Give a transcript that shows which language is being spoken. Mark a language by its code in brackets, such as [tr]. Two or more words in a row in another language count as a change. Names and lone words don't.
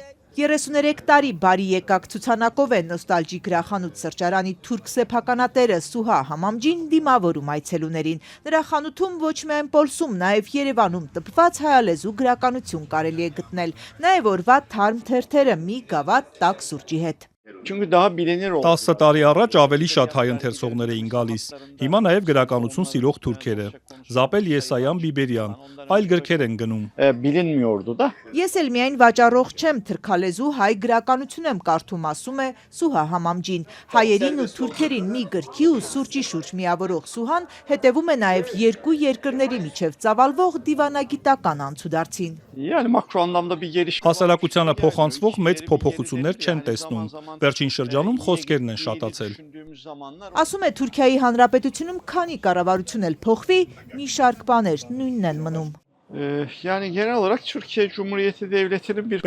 [hy] 33 տարի բարի եկակ ցուցանակով է նոստալջիկ գրախանութ սրճարանի թուրք սեփականատերը Սուհա Համամջին դիմավորում այցելուներին։ Նրա խանութում ոչ միայն Պոլսում, նաև Երևանում տպված հայալեզու գրականություն կարելի է գտնել, նաև օրվա թարմ թերթերը մի գավաթ տաք սուրճի հետ։ [tr] Çünkü daha bilinir oldu. [hy] 10 տարի առաջ ավելի շատ հայ ընթերցողներ էին գալիս։ Հիմա նաև գրականություն սիրող թուրքերը։ Զապել Եսայան Բիբերյան, այլ գրքեր են գնում։ [tr] Bilinmiyordu da. [hy] Ես էլ միայն վաճառող չեմ, թրքալեզու հայ գրականություն եմ կարդում, ասում է Սուհա Համամջին։ Հայերին ու թուրքերին մի գրքի ու սուրճի շուրջ միավորող Սուհան հետևում է նաև երկու երկրների միջև ծավալվող դիվանագիտական անցուդարձին։ [tr] Yani makro anlamda bir geliş. [hy] Հասարակությանը փոխանցվող մեծ փոփոխություններ չեն տեսնում։ Վերջին շրջանում խոսքերն են շատացել։ Ասում է Թուրքիայի Հանրապետությունում քանի կառավարություն էլ փոխվի, մի շարք բաներ նույնն են մնում։ [tr] Yani genel olarak Türkiye Cumhuriyeti Devleti'nin bir